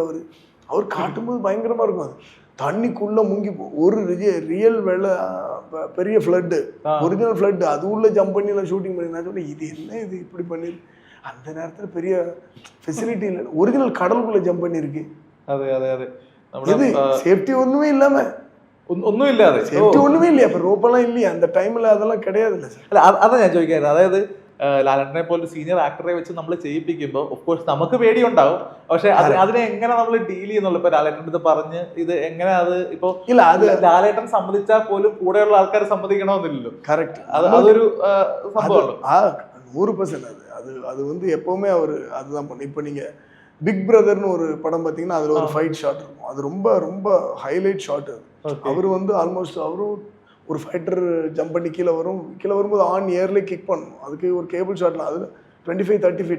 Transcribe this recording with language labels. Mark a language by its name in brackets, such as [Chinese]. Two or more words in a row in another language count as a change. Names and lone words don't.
[Tamil] அவர் காட்டும்போது பயங்கரமாக இருக்கும். அது தண்ணிக்குள்ளே முங்கி ஒரு ரியல் பெரிய ஃப்ளட்டு, ஒரிஜினல் ஃப்ளட்டு, அது உள்ள ஜம்ப் பண்ணி நான் ஷூட்டிங் பண்ணி. நான் சொன்னேன் இது என்ன இது இப்படி பண்ணிருக்கு. அந்த நேரத்தில் பெரிய ஃபெசிலிட்டி இல்லை, ஒரிஜினல் கடலுக்குள்ளே ஜம்ப் பண்ணியிருக்கு. [Malayalam] അതെ അതെ അതെ [Tamil] இது சேஃப்டி ஒன்றுமே இல்லாமல் [Malayalam] ഒന്നും ഇല്ലാതെ [Tamil] சேஃப்டி ஒன்றுமே இல்லையா? அப்போ ரோப்பெல்லாம் இல்லையா அந்த டைமில்? அதெல்லாம் கிடையாது இல்லை சார். [Malayalam] അല്ല അതാ ഞാൻ ചോദിക്കാറ്. അതായത് ലാലേട്ടനെ പോലെ സീനിയർ ആക്ടറെ വെച്ച് നമ്മൾ ചെയ്യിപ്പിക്കുമ്പോൾ [English] of course [Malayalam] നമുക്ക് പേടിയുണ്ടാവും. പക്ഷെ അതിനെ എങ്ങനെ നമ്മൾ ഡീൽ ചെയ്യുന്നുള്ളൂ? ഇപ്പൊ ലാലേട്ടൻ്റെ അടുത്ത് പറഞ്ഞ് ഇത് എങ്ങനെ അത് ഇപ്പൊ ഇല്ല, അത് ലാലേട്ടൻ സമ്മതിച്ചാൽ പോലും കൂടെയുള്ള ആൾക്കാർ സമ്മതിക്കണമെന്നില്ലല്ലോ. [Tamil] கரெக்ட். [Malayalam] അതൊരു സംഭവമാണ്. [Tamil] 100% அது வந்து எப்பவுமே அவர் அதுதான் பண்ணு. இப்போ நீங்கள் பிக் பிரதர்னு ஒரு படம் பார்த்தீங்கன்னா அதில் ஒரு ஃபைட் ஷாட் இருக்கும். அது ரொம்ப ரொம்ப ஹைலைட் ஷாட். அவர் வந்து ஆல்மோஸ்ட் அவரும் ஒரு ஃபைட்டர் ஜம்ப் பண்ணி கீழே வரும்போது ஆன் ஏர்லேயே கிக் பண்ணணும். அதுக்கு ஒரு கேபிள் ஷாட்லாம் அதில் 25-30 feet.